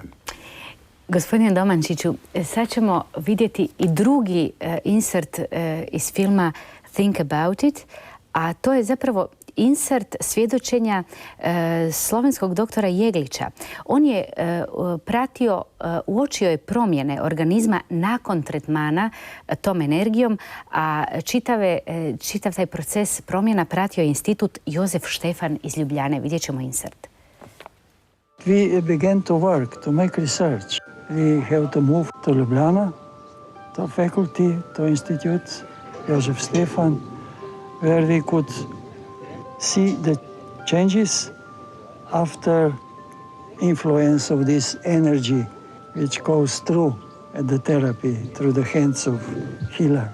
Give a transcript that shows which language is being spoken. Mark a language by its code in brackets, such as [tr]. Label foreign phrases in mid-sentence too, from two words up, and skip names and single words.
[hr] Gospodine Domančiću, sad ćemo vidjeti i drugi insert iz filma Think About It, a to je zapravo insert svjedočenja slovenskog doktora Jeglića. On je pratio, uočio je promjene organizma nakon tretmana tom energijom, a čitav taj proces promjena pratio je institut Jozef Štefan iz Ljubljane. Vidjet ćemo insert. [en] We began to work, to make research. We have to move to Ljubljana, to faculty, to institute, Jozef Štefan, where we could see the changes after influence of this energy which goes through the therapy, through the hands of healer.